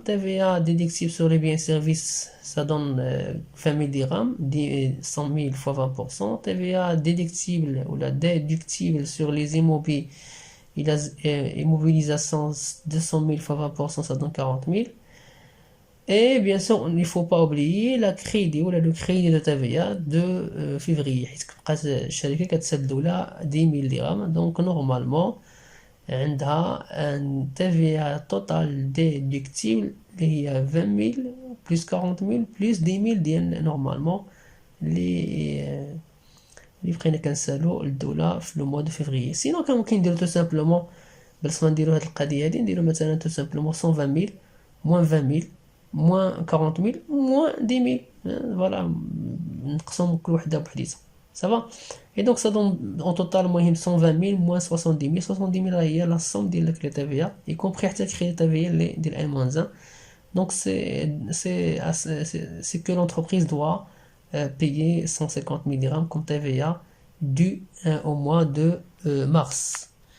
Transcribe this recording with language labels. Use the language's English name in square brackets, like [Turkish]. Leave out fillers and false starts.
[French] TVA déductible sur les biens et services, ça donne 20 000 dirhams, 100 000 fois 20%. TVA déductible ou la déductible sur les immobilisations, 200 000 fois 20%, ça donne 40 000. Et bien sûr, il ne faut pas oublier le crédit de TVA de février. [Arabic] حيت الشركة كتسدو لها 10 000 dirhams. [French] Donc normalement, [Arabic] عندها un TVA total déductible اللي هي 20 000 plus 40 000 plus 10 000 ديال normalement اللي بقينا كنسالو للدولة في لو موا دو فيفري. سينو كان ممكن نديرو تو سامبلومون بلاص ما نديرو هاد القضية هادي نديرو مثلا تو سامبلومون 120 000 moins 20 000 moins 40 000 moins 10 000. Voilà, نقسم كل وحده بوحديتها. [French] Ça va? Et donc ça donne en total [Arabic] المهم [French] 120 000 moins 70 000. 70 000 هي la somme ديال les TVA y compris حتى crédit TVA [Arabic] اللي ديال [French] N-1. Donc c'est que l'entreprise doit payer 150 000 dirhams comme TVA dû au mois de mars.